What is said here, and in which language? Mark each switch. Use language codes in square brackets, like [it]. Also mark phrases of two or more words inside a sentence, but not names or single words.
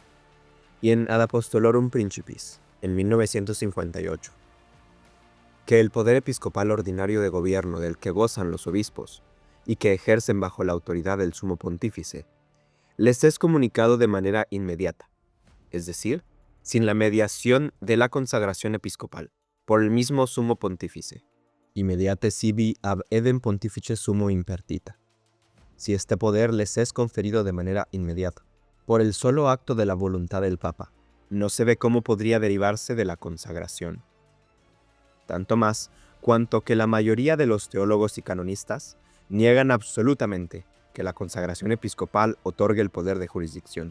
[es] y en Ad Apostolorum Principis, en 1958, que el poder episcopal ordinario de gobierno del que gozan los obispos y que ejercen bajo la autoridad del sumo pontífice, les es comunicado de manera inmediata, es decir, sin la mediación de la consagración episcopal, por el mismo sumo pontífice. [la] Immediate sibi ab edem pontifice sumo impertita. [es] Si este poder les es conferido de manera inmediata, por el solo acto de la voluntad del Papa, no se ve cómo podría derivarse de la consagración. Tanto más cuanto que la mayoría de los teólogos y canonistas niegan absolutamente que la consagración episcopal otorgue el poder de jurisdicción.